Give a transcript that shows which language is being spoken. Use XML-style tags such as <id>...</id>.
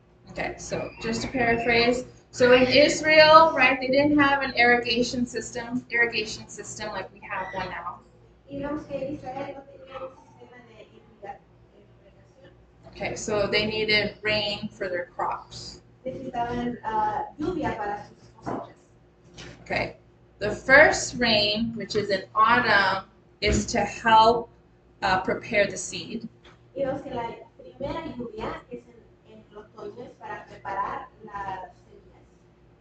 <en>Okay, so just to paraphrase, so in Israel, right, they didn't have an irrigation system like we have one now.</en> <es>Y vemos que en Israel no tenía un sistema de irrigación.</es> <en>Okay, so they needed rain for their crops.</en> <es>Necesitaban lluvia para sus cosechas.</es> <en>Okay, the first rain, which is in autumn, is to help prepare the seed.</en> <es>Y vemos que la primera lluvia es en el otoño, es para preparar las semillas.</es>